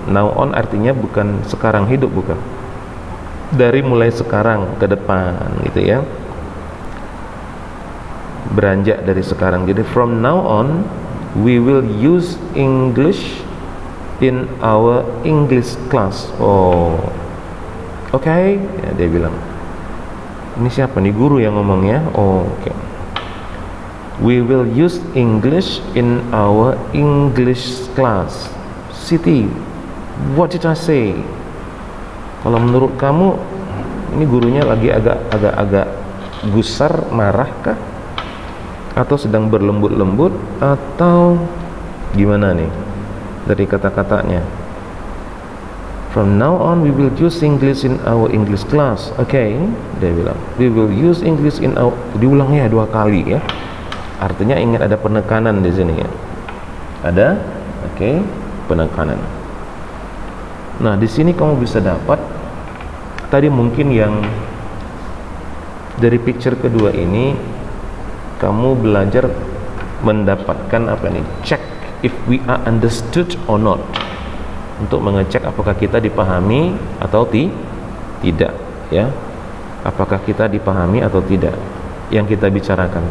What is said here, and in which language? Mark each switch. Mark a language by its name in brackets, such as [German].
[Indonesian] Now on artinya bukan sekarang hidup, bukan. Dari mulai sekarang ke depan, gitu ya. Beranjak dari sekarang. [English] Jadi from now on we will use English in our English class. [Indonesian] Oh, oke, ya, dia bilang. Ini siapa nih, guru yang ngomongnya? Oh, oke. [English] We will use English in our English class. Siti, what did I say? [Indonesian] Kalau menurut kamu ini gurunya lagi agak gusar, marah kah? Atau sedang berlembut-lembut, atau gimana nih dari kata-katanya? [English] From now on we will use English in our English class. [Indonesian] Okay, dia bilang [English] we will use English in our, [Indonesian] diulangnya 2 kali, ya. Artinya ingin ada penekanan di sini, ya. Ada, okay, penekanan. Nah, di sini kamu bisa dapat tadi mungkin yang dari picture kedua ini kamu belajar mendapatkan apa nih? [English] Check if we are understood or not. [Indonesian] Untuk mengecek apakah kita dipahami atau tidak, ya. Apakah kita dipahami atau tidak yang kita bicarakan.